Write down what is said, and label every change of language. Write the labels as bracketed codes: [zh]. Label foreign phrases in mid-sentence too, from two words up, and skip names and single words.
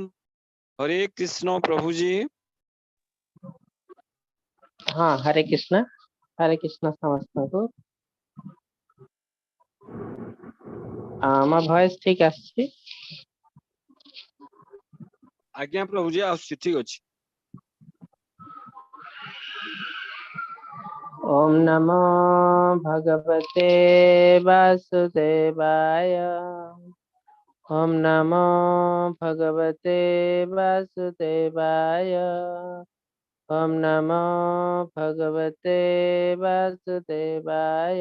[or] हरे कृष्ण प्रभु जी। ହଁ, ହରେ କୃଷ୍ଣ ସମସ୍ତଙ୍କୁ [bn] আমার ভয়েস ঠিক আসছে? [or] ଆଜ୍ଞା ପ୍ରଭୁ ଜୀ ଆସୁଛି, ଠିକ ଅଛି। [sa] ओम नमो भगवते वासुदेवाय, ओम नमो भगवते वासुदेवाय, ओम नमो भगवते वासुदेवाय।